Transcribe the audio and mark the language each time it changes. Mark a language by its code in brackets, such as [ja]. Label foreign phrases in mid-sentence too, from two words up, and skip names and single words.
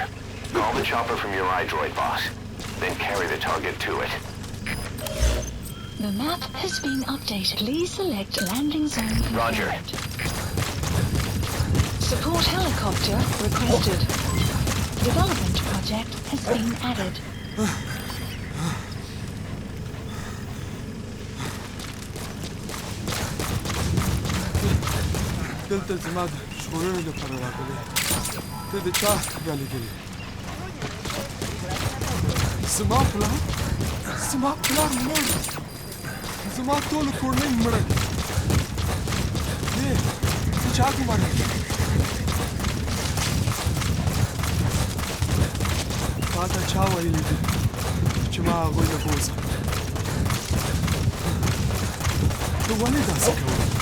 [en] Call the chopper from your iDroid, boss. Then carry the target to it. The map has been updated. Please select landing zone confirmed. Roger. Support helicopter requested. Development project has been added. [ps] دلته زما د ژغورلو لپاره راغلی ته د چا رالېږلې زما پلار مړ زما ټوله کورنۍ مړه دی ته چا ګوماره تا ته چا ویلي دي چې ما هغوی نه بوځم ته ولې داسې کوې